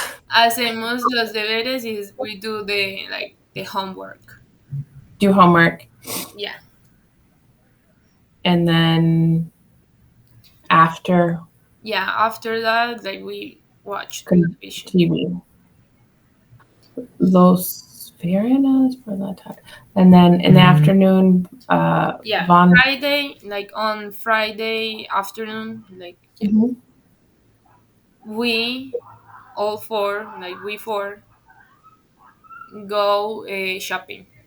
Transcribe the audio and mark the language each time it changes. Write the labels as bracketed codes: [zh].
[es] Hacemos los deberes [en] is we do the homework. do homework. Yeah. And then after Yeah, after that, like we watch television. TV. [es] Los Viernes por la tarde. [en] And then in the afternoon, Yeah, Von. Friday, like on Friday afternoon, like yeah, Mhm. we all four, like we four, go shopping.